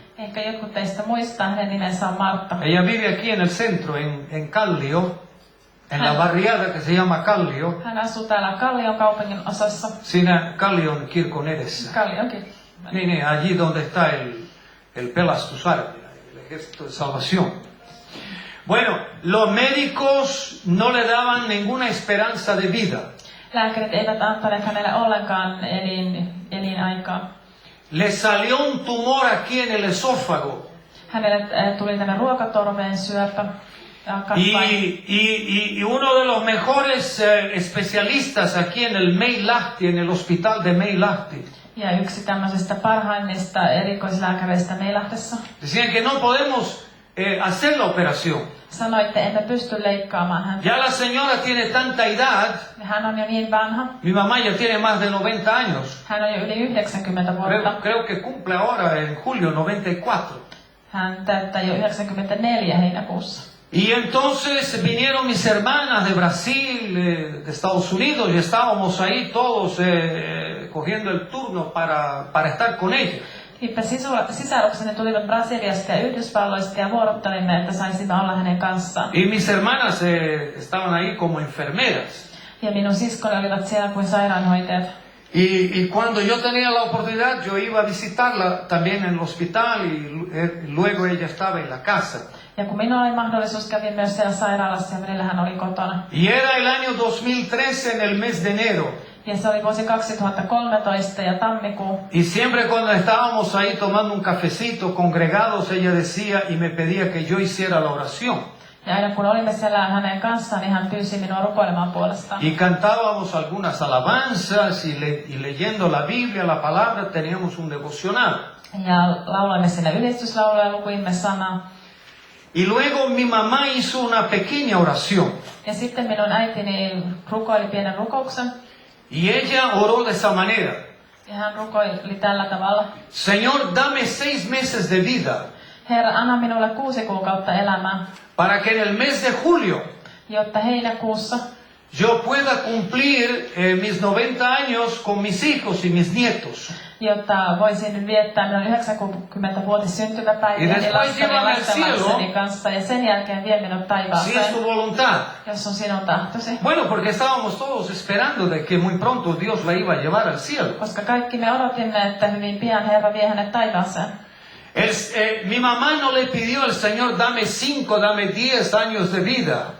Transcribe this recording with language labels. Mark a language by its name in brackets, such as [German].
[Finnish] Ehkä jotkut teistä muistaa, hänen nimensä on Martta. [Spanish] Ella vive aquí en el centro, en Kallio, en la barriada que se llama Kallio. [Finnish] Hän asuu täällä Kallion kaupungin osassa. Siinä Kallion kirkon edessä. Kallionkin. [Spanish] Niin, allí donde está el pelastusarmia, el ejército de salvación. Bueno, los médicos no le daban ninguna esperanza de vida. [Finnish] Lääkärit eivät antaneet hänelle ollenkaan elinaikaa. [Spanish] Le salió un tumor aquí en el esófago. [Finnish] Hänelle tuli tänne ruokatorveen syöpä. [Spanish] Y uno de los mejores especialistas aquí en el Meilahti, en el hospital de Meilahti, [Finnish] Ja yksi tämmöisistä parhaimmista erikoislääkäreistä Meilahdessa [Spanish] decían que no podemos hacer la operación. [Finnish] sanoi, että emme pysty leikkaamaan häntä. [Spanish] Ya la señora tiene tanta edad. [Finnish] Hän on jo niin vanha. [Spanish] Mi mamá ya tiene más de 90 años. [Finnish] Hän on jo yli 90 vuotta. [Spanish] Creo que cumple ahora en julio 94. [Finnish] Hän täyttää jo 94 heinäkuussa. [Spanish] Y entonces vinieron mis hermanas de Brasil, de Estados Unidos, y estábamos ahí todos cogiendo el turno para estar con ella. [Finnish] Niinpä sisarukseni tulivat Brasiliasta ja Yhdysvalloista ja vuorottelimme, että saisimme olla hänen kanssaan. [Spanish] Y mis hermanas estaban ahí como enfermeras. [Finnish] Ja minun siskoni olivat siellä kuin sairaanhoitajat. [Spanish] Y cuando yo tenía la oportunidad, yo iba a visitarla también en el hospital y luego ella estaba en la casa. [Finnish] Ja kun minulla oli mahdollisuus, kävin myös siellä sairaalassa ja välillä hän oli kotona. [Spanish] Y era el año 2013 en el mes de enero. [Finnish] Ja se oli vuosi 2013 ja tammikuu. [Spanish] Y siempre cuando estábamos ahí tomando un cafecito congregados, ella decía y me pedía que yo hiciera la oración. [Finnish] Ja aina kun olimme siellä hänen kanssaan, niin hän pyysi minua rukoilemaan puolestaan. [Spanish] Y cantábamos algunas alabanzas y leyendo la Biblia, la palabra, teníamos un devocional. [Finnish] Ja lauloimme sinne ylistyslauluja ja lukuimme sanaa. [Spanish] Y luego mi mamá hizo una pequeña oración. [Finnish] Ja sitten minun äitini rukoili pienen rukouksen. [Spanish] Y ella oró de esa manera. [Finnish] Ja hän rukoili tällä tavalla. [Spanish] Señor, dame 6 meses de vida. [Finnish] Herra, anna minulle 6 kuukautta elämää. [Spanish] Para que en el mes de julio [Finnish] jotta heinäkuussa [Spanish] yo pueda cumplir mis 90 años con mis hijos y mis nietos. [Finnish] Jotta voisin viettää minun 90-vuotis syntymäpäiviäni lasteni ja lastenlasteni kanssa ja sen jälkeen vie minut taivaaseen. [Spanish] Si es tu voluntad. [Finnish] Jos on sinun tahtosi. [Spanish] Bueno, porque estábamos todos esperando de que muy pronto Dios la iba a llevar al cielo. [Finnish] Koska kaikki me odotimme, että hyvin pian Herra vie hänet taivaaseen. [Spanish] Mi mamá no le pidió al Señor, dame 5, dame 10 años de vida.